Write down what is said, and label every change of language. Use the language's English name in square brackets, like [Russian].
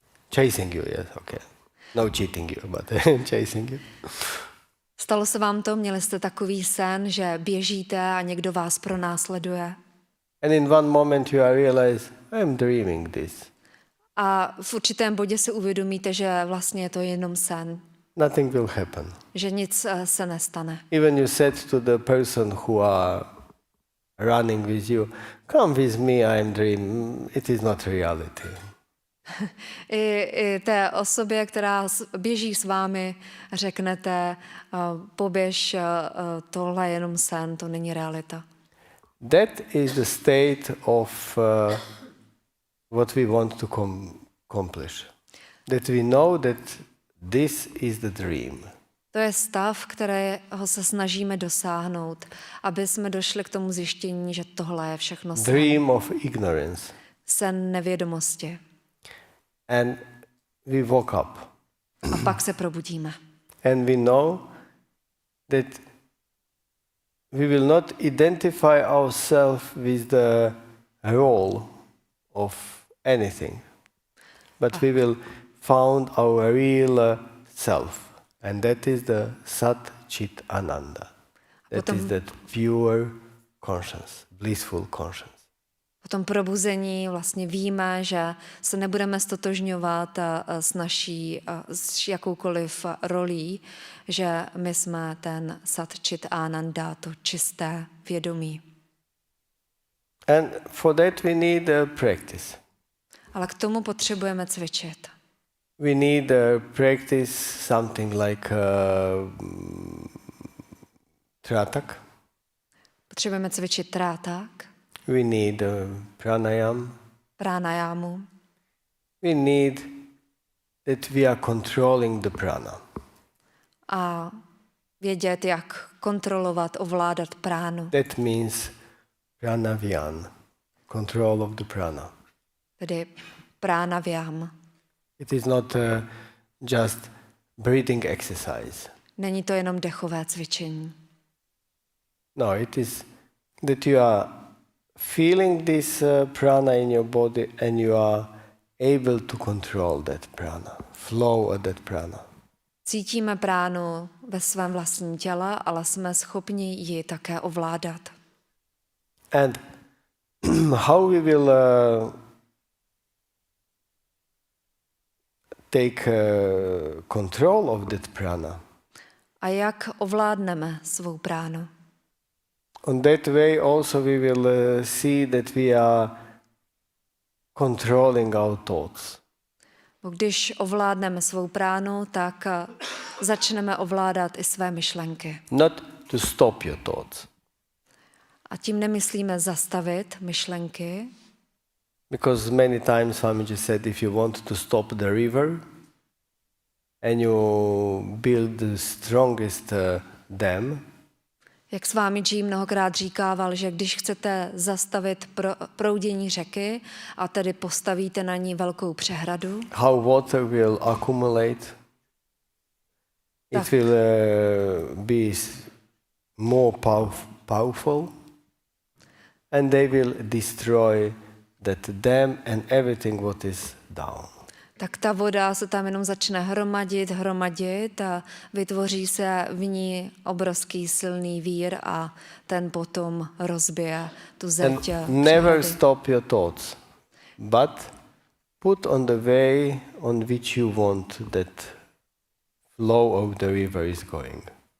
[English] Chasing you, yes, okay. No cheating you, but chasing you. [Czech] Stalo se vám to? Měli jste takový sen, že běžíte a někdo vás pronásleduje? [English] And in one moment you realize, I am dreaming this. [Czech] A v určitém bodě si uvědomíte, že vlastně je to jenom sen. [English] Nothing will happen. [Czech] Že nic se nestane. [English] Even you said to the person who are running with you, come with me, I am dreaming. It is not reality. [Czech] I té osobě, která běží s vámi, řeknete, poběž, tohle je jenom sen, to není realita. [English] That is the state of what we want to accomplish. That we know that this is the dream. [Czech] To je stav, kterého se snažíme dosáhnout, aby jsme došli k tomu zjištění, že tohle je všechno sen. [English] Dream of ignorance. [Czech] Sen nevědomosti. [English] And we woke up. [Czech] A pak se probudíme. [English] And we know that we will not identify ourselves with the role of anything, but we will found our real self, and that is the Sat Chit Ananda. That is that pure conscience, blissful conscience. [Czech] Po tom probuzení vlastně víme, že se nebudeme stotožňovat s naší s jakoukoliv rolí, že my jsme ten Sat Chit Ananda, to čisté vědomí. [English] And for that we need practice. [Czech] Ale k tomu potřebujeme cvičit. [English] We need practice something like tratak. [Czech] Potřebujeme cvičit trátak, [English] We need pranayam. [Czech] pránajámu. [English] We need that we are controlling the prana. [Czech] A vědět, jak kontrolovat, ovládat pránu, [English] That means pranavyam, control of the prana. [Czech] tedy pránavyam. [English] It is not just breathing exercise. [Czech] Není to jenom dechové cvičení. [English] No, it is that you are feeling this prana in your body and you are able to control that prana, flow of that prana. [Czech] Cítíme pránu ve svém vlastním těle, ale jsme schopni ji také ovládat. [English] And how we will take control of that prana? [Czech] A jak ovládneme svou pránu? [English] On that way also we will see that we are controlling our thoughts. [Czech] Když ovládneme svou pránu, tak začneme ovládat i své myšlenky. [English] Not to stop your thoughts. [Czech] A tím nemyslíme zastavit myšlenky, [English] Because many times Swamiji said if you want to stop the river and you build the strongest dam, [Czech] jak Swamiji mnohokrát říkával, že když chcete zastavit proudění řeky a tedy postavíte na ní velkou přehradu, [English] how water will accumulate, it will be more powerful and they will destroy that dam and everything what is down. [Czech] tak ta voda se tam jenom začne hromadit a vytvoří se v ní obrovský silný vír a ten potom rozbije tu zeď. [English] Never stop your thoughts, but put on the way on which you want that flow of the river is going.